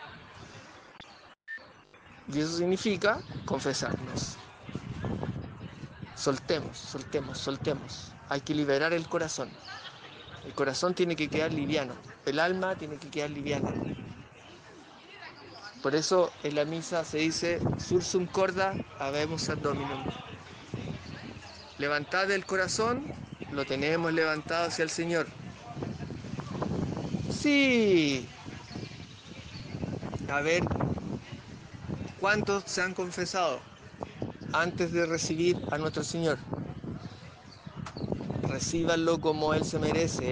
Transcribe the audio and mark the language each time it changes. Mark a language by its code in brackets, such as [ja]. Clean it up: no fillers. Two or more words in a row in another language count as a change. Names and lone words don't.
[es] Y eso significa confesarnos. Soltemos, soltemos, soltemos. Hay que liberar el corazón. El corazón tiene que quedar liviano. El alma tiene que quedar liviana. Por eso en la misa se dice: [la] sursum corda habemus ad Dominum. [es] Levantad el corazón, lo tenemos levantado hacia el Señor. Sí. A ver, ¿cuántos se han confesado antes de recibir a nuestro Señor? Recíbanlo como Él se merece.